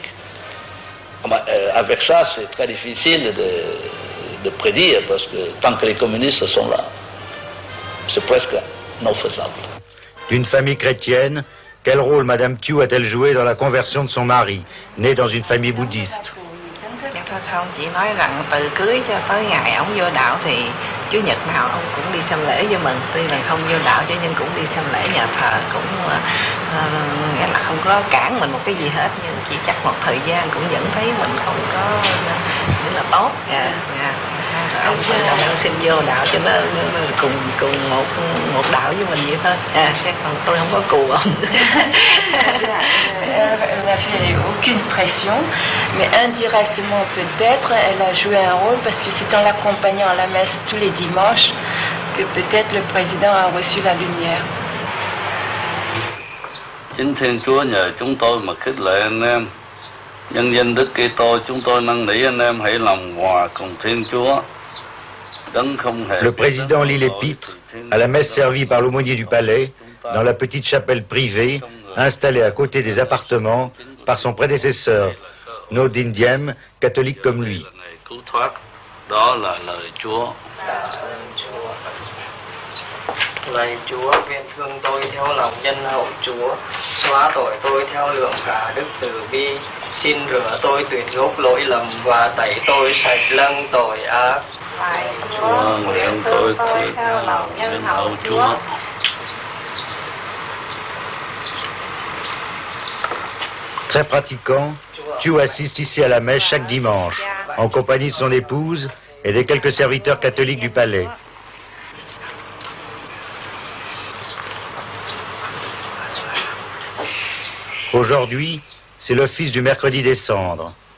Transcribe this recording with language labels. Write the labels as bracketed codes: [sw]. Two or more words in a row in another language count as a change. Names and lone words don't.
[fr] Avec ça, c'est très difficile de prédire, parce que tant que les communistes sont là, c'est presque non faisable. D'une famille chrétienne, quel rôle Madame Thieu a-t-elle joué dans la conversion de son mari, né dans une famille bouddhiste? [vi] Không, chỉ nói rằng từ cưới cho tới ngày ông vô đạo thì Chủ nhật nào ông cũng đi xem lễ với mình, tuy là không vô đạo chứ nhưng cũng đi xem lễ nhà thờ, cũng nghĩa là không có cản mình một cái gì hết, nhưng chỉ chắc một thời gian cũng vẫn thấy mình không có nghĩa là tốt. Ông xin vô đạo cho nó cùng một đạo với mình vậy thôi. Chứ còn tôi không có cù ông. [fr] Elle n'a fait aucune pression, mais indirectement peut-être elle a joué un rôle parce que c'est en l'accompagnant à la messe tous les dimanches que peut-être le président a reçu la lumière. [vi] Chính Thiên Chúa nhờ chúng tôi mà khích lệ anh em. Nhân danh Đức Kitô chúng tôi năn nỉ anh em hãy lòng hòa cùng Thiên Chúa. [fr] Le président lit l'épître à la messe servie par l'aumônier du palais dans la petite chapelle privée installée à côté des appartements par son prédécesseur, No Dinh Diem, catholique comme lui. [vi] Đó là lời Chúa. Lạy Chúa, nguyện thương tôi theo lòng nhân hậu Chúa, xóa tội tôi theo lượng cả đức từ bi, xin rửa tôi tuyệt gốc lỗi lầm và tẩy tôi sạch lâng tội ác. Lạy Chúa, nguyện tôi theo lòng nhân hậu Chúa. [fr] Très pratiquant, Thieu assiste ici à la messe chaque dimanche, en compagnie de son épouse et des quelques serviteurs catholiques du palais. Aujourd'hui, c'est l'office du mercredi des cendres.